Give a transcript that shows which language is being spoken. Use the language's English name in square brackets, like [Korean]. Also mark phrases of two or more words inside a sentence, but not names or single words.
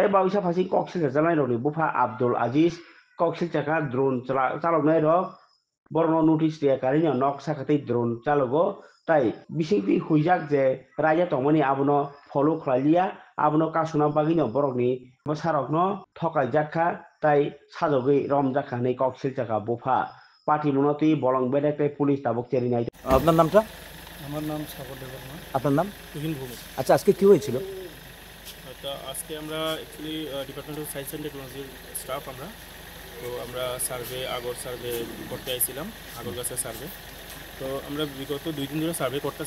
[Bodo] बाविसा फासी कक्सिल जानाय रनि बुफा आब्दुल अजीज कक्सिल जाका द्रोन चालकनाय रक बरनो नोटिस दिया कारिनो नक साखातै द्रोन चालगो ताई बिसिंपि हुइजाक जे राजा तंमनि आबनो फलो खलाइलिया आबनो कासुना बागिनो बरकनि बसारकनो थकाइ जाखा ताई साजगै रम जाखा नै कक्सिल जाका बुफा पार्टी मुनति बलं बेदाय पुलिस ताबक तेरिनाय [Bangla] আপনার নামটা? আমার নাম সাগর দেববর্মা। আপনার নাম? তুহিন ভৌমিক। আচ্ছা, আজকে কি হয়েছিল? তো আজকে আমরা অ্যাকচুয়ালি ডিপার্টমেন্ট অফ সায়েন্স অ্যান্ড টেকনোলজির স্টাফ আমরা সার্ভে আগর সার্ভে করতে আইছিলাম আগর গাছের সার্ভে। তো আমরা বিগত 2 দিন ধরে সার্ভে করতেছি।